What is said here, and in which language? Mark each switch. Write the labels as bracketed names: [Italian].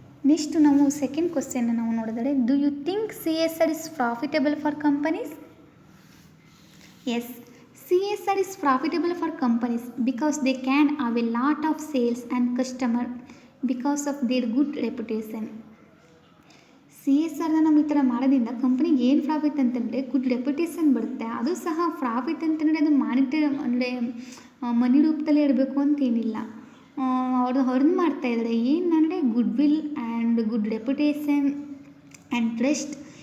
[Kannada] Next ನಾವು second ಕ್ವಶನ್ನ ನಾವು ನೋಡಿದರೆ, [English] Do you think CSR is profitable for companies? Yes, CSR is profitable for companies because they can have a lot of sales and customer because of their good reputation. [Kannada] CSRನ ನಾವು ಈ ಥರ ಮಾಡೋದ್ರಿಂದ ಕಂಪ್ನಿಗೆ ಏನು profit ಅಂತಂದರೆ good reputation ಬರುತ್ತೆ. ಅದು ಸಹ ಪ್ರಾಫಿಟ್ ಅಂತಂದರೆ ಅದು ಮಾನಿಟರಿ ಅಂದರೆ ಮನಿ ರೂಪದಲ್ಲೇ ಇರಬೇಕು ಅಂತೇನಿಲ್ಲ. ಅವರು ಅರ್ನ್ ಮಾಡ್ತಾಯಿದ್ದಾರೆ ಏನಂದರೆ good will and good reputation and trust.